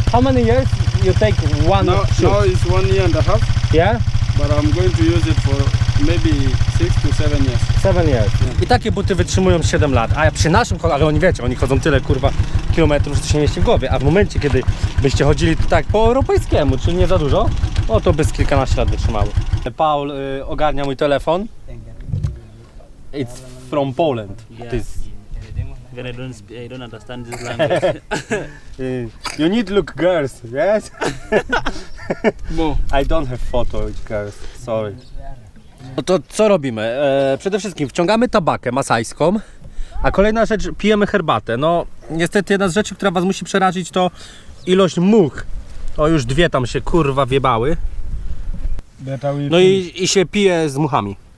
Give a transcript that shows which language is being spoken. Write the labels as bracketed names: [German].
[English] How many years you take one Now shoe? it's 1 year and a half, Yeah? but I'm going to use it for maybe 6 to 7 years. 7 years. [Polish] I takie buty wytrzymują 7 lat. A przy naszym, ale oni wiecie, oni chodzą tyle kurwa kilometrów, że to się mieści w głowie. A w momencie, kiedy byście chodzili tak po europejskiemu, czyli nie za dużo, no to by z kilkanaście lat wytrzymały. Paul ogarnia mój telefon. [English] It's from Poland. This, Because I don't understand this language. you need look girls, yes? More. I don't have photo with girls, sorry. [Polish] No to co robimy? Przede wszystkim wciągamy tabakę masajską, a kolejna rzecz, pijemy herbatę. No niestety jedna z rzeczy, która was musi przerazić, to ilość much. O, już dwie tam się kurwa wiebały. [English] Better we [Polish] No i się pije z muchami.